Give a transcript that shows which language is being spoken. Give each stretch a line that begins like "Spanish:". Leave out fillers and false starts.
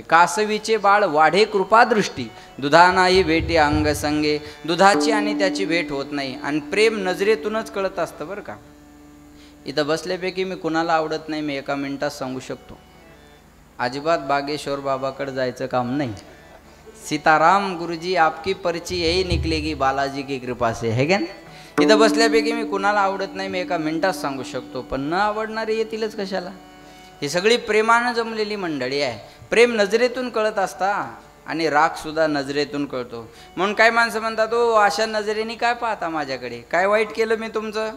Marathi: कासवीचे बाळ वाढे कृपादृष्टी. दुधा नाही भेटी अंग संगे. दुधाची आणि त्याची भेट होत नाही आणि प्रेम नजरेतूनच कळत असतं बरं का. इथं बसल्यापैकी मी कुणाला आवडत नाही मी एका मिनिटात सांगू शकतो. अजिबात बागेश्वर बाबाकडे जायचं काम नाही.
Hindi: सीताराम गुरुजी आपकी पर्ची यही निकलेगी बालाजी की कृपा से, है क्या?
Marathi: इथं बसल्यापैकी मी कुणाला आवडत नाही मी एका मिनिटात सांगू शकतो. पण न आवडणारे येतीलच कशाला. ही सगळी प्रेमानं जमलेली मंडळी आहे. प्रेम नजरेतून कळत असता आणि रागसुद्धा नजरेतून कळतो. म्हणून काय माणसं म्हणतात ओ अशा नजरेने काय पाहता माझ्याकडे, काय वाईट केलं मी तुमचं?